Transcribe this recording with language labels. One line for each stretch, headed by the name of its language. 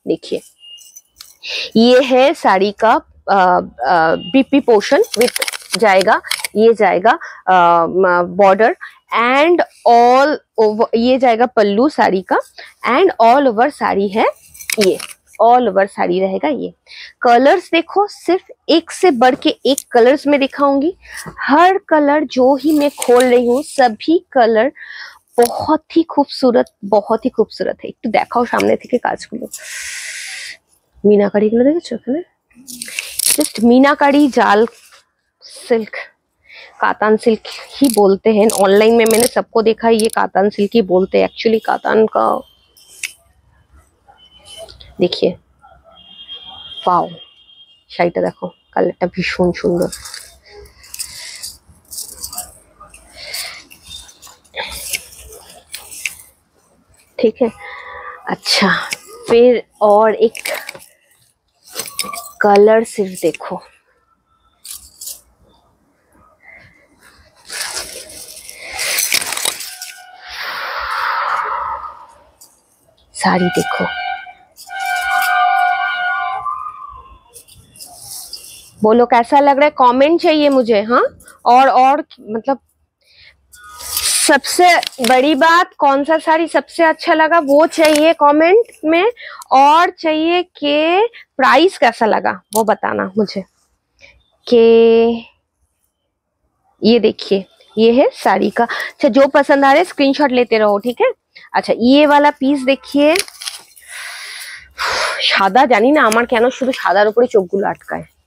Hindi: देखिए ये है साड़ी का बीपी पोर्शन विथ जाएगा, ये जाएगा बॉर्डर एंड ऑल ओवर, ये जाएगा पल्लू साड़ी का, एंड ऑल ओवर साड़ी है ये ऑल ओवर साड़ी रहेगा। ये कलर्स देखो, सिर्फ एक से बढ़ के एक कलर्स में दिखाऊंगी। हर कलर जो ही मैं खोल रही हूँ सभी कलर बहुत ही खूबसूरत, बहुत ही खूबसूरत है।
Bangla: একটু দেখাও সামনে থেকে কাজগুলো, মিনাকারিগুলো দেখেছো এখানে?
Hindi: जस्ट मीनाकारी जाल सिल्क, कातान सिल्क ही बोलते हैं। ऑनलाइन में मैंने सबको देखा है ये कातान सिल्क ही बोलते हैं, एक्चुअली कातान का।
Bangla: देखिए वाओ, শাড়িটা দেখো, কালারটা ভীষণ সুন্দর।
Hindi: ठीक है, अच्छा फिर और एक कलर सिर्फ देखो, साड़ी देखो, बोलो कैसा लग रहा है, कमेंट चाहिए मुझे। हाँ, और मतलब सबसे बड़ी बात, कौन सा साड़ी सबसे अच्छा लगा वो चाहिए कमेंट में, और चाहिए कि प्राइस कैसा लगा वो बताना मुझे। कि ये देखिए, ये है साड़ी का। अच्छा, जो पसंद आ रहे स्क्रीनशॉट लेते रहो, ठीक है। अच्छा, ये वाला पीस देखिए,
Bangla: সাদা, জানি না আমার কেন শুধু সাদার উপরে চোখগুলো আটকায়।